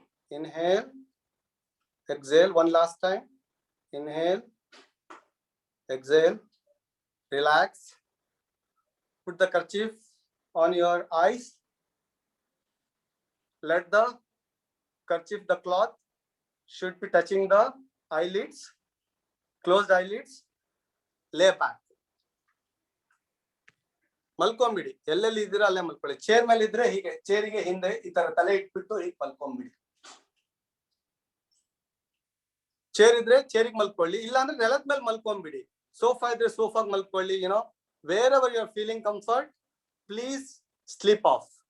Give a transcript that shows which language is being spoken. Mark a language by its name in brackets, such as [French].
[English] Inhale, exhale. One last time. Inhale, exhale, relax. Put the kerchief on your eyes. Let the kerchief, the cloth should be touching the eyelids, closed eyelids. Lay back. [Kannada] ಮಲ್ಕೊಂಬಿಡಿ, ಎಲ್ಲೆಲ್ಲಿ ಇದ್ದೀರಾ ಅಲ್ಲೇ ಮಲ್ಕೊಳ್ಳಿ. Chair ಮೇಲೆ ಇದ್ರೆ ಹೀಗೆ ಚೇರಿಗೆ ಹಿಂದೆ ಈ ತರ ತಲೆ ಇಟ್ಬಿಟ್ಟು ಹೀಗೆ ಮಲ್ಕೊಂಬಿಡಿ. ಚೇರ್ ಇದ್ರೆ ಚೇರಿಗೆ ಮಲ್ಕೊಳ್ಳಿ, ಇಲ್ಲ ಅಂದ್ರೆ ನೆಲದ ಮೇಲೆ ಮಲ್ಕೊಂಬಿಡಿ. ಸೋಫಾ ಇದ್ರೆ ಸೋಫಾಗ್ ಮಲ್ಕೊಳ್ಳಿ. [English] wherever you are feeling comfort, please sleep off.